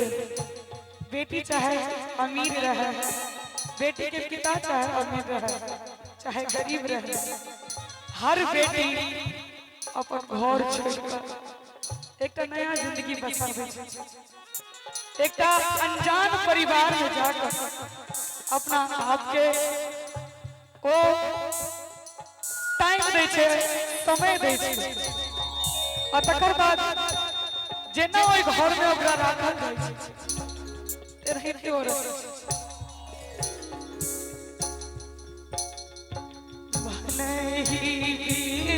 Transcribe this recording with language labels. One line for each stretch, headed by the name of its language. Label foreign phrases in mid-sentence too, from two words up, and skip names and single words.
Maithili: बेटी चाहे अमीर रहे, बेटी के पिता चाहे अमीर रहे, चाहे गरीब रहे, हर बेटी अपन घर छोड़कर एक नया जिंदगी बसावे छै। एक अनजान परिवार में जाकर अपना आप के ओ टाइम दै छै, समय दै छै। और तकर बाद जेना ओइ घर में ओकरा राखल जाइ छै रहिते और नहीं